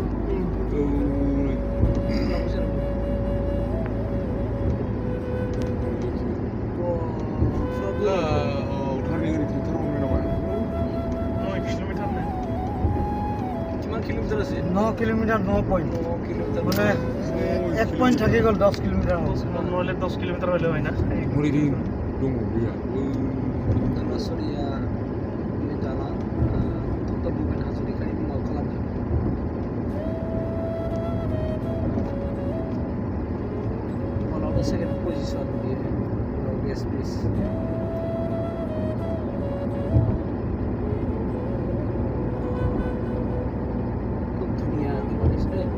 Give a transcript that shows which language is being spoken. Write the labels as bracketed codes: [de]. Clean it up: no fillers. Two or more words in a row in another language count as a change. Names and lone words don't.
[brx] थारनिं ओरै थांथारनांगौ नामा? [as] 9 किल'मिटारनो। किमान किल'मिटार আছে? [en] 9 kilometer 9 point 9 किल'मिटार [as] মানে 1 पॉइंट থাকি গ'ল 10 কিলোমিটার নহ'লে 10 किल'मिटार হলে হয় না। [brx] हरै दङ गैया? धलासुरिया बे दालां डक्टर भुपेन हाजरिकानि मुङाव खालामदों। [en] One of the second position here, Progress Bridge. [as] খুব ধুনীয়া দিছে।